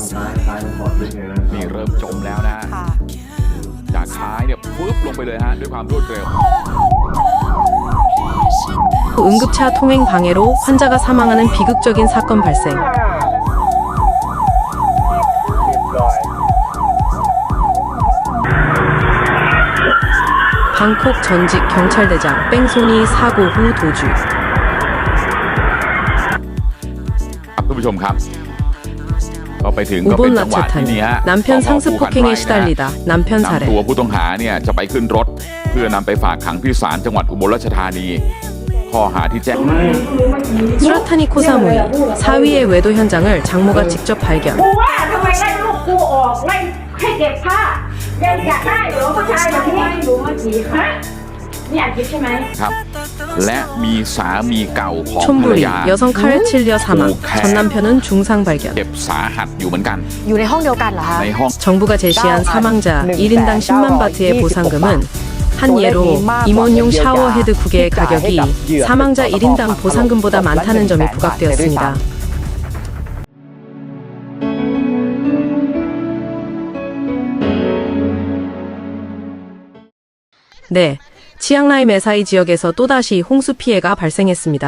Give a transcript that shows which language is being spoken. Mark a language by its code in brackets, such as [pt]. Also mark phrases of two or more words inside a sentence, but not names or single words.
[ko] 응급차 통행 방해로 환자가 사망하는 비극적인 사건 발생. 방콕 전직 경찰대장 뺑소니 사고 후 도주. [th] คุณผู้ชมครับก็ไปถึงก็ [ko] 우본 [th] เป็นจังหวะที่ [ko] 라차탄 [th] นี่ฮะ [ko] 남편 상습 폭행에 시달리다 남편 [th] นำ [ko] 살해. [th] ตัวผู้ต้องหาเนี่ยจะไปขึ้นรถเพื่อนำไปฝากขังที่ศาลจังหวัดอุบลราชธานีข้อหาที่แจ้ง [ko] 수라타니 코사무이 사위의 외도 현장을 장모가 직접 발견. [th] กูว่าทำไมไล่ลูกกูออกไล่ให้เก็บผ้ายังอยากได้เหรอผู้ชายแบบนี้รู้เมื่อกี้ฮะนี่อยากคิดใช่ไหม ครับ และมีสามีเก่าของภรร [ko] 촌부리 [th] ยา [ko] 여성 칼에 찔려 사망. 전 남편은 중상 발견. [th] เจ็บสาหัสอยู่เหมือนกัน อยู่ในห้องเดียวกันเหรอคะ ในห้อง [ko] 정부가 제시한 사망자 1인당 10만 바트의 보상금은 한 예로 임원용 샤워 헤드 9개의 가격이 사망자 1인당 보상금보다 많다는 점이 부각되었습니다. 네, 치앙라이 메사이 지역에서 또다시 홍수 피해가 발생했습니다.